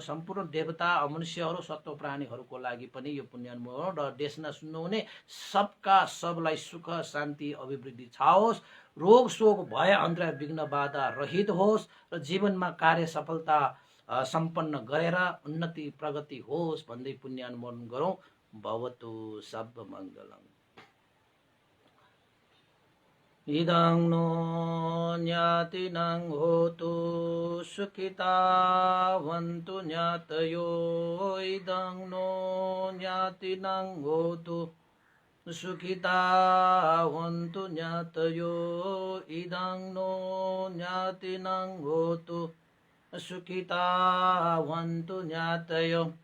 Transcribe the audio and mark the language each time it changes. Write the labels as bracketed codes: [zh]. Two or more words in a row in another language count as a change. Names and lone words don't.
[ne] सम्पूर्ण देवता अमनुष्यहरू सत्व प्राणीहरूको लागि पनि यो पुण्यानुमोदन र देशना सुन्नुहुने सबका सबलाई सुख शान्ति अभिवृद्धि छाओस्, रोग शोक भय अन्तर विघ्न बाधा रहित होस् र जीवनमा कार्य सफलता सम्पन्न गरेर उन्नति प्रगति होस् भन्दै पुण्यानुमोदन गरौँ। [pi] भवतु सब मङ्गलम्। इदं नो ज्ञातिनं होतु सुखिता वन्तु ज्ञातयो, इदं नो ज्ञातिनं होतु सुखिता वन्तु ज्ञातयो, इदं नो ज्ञातिनं होतु सुखिता वन्तु ज्ञातयो।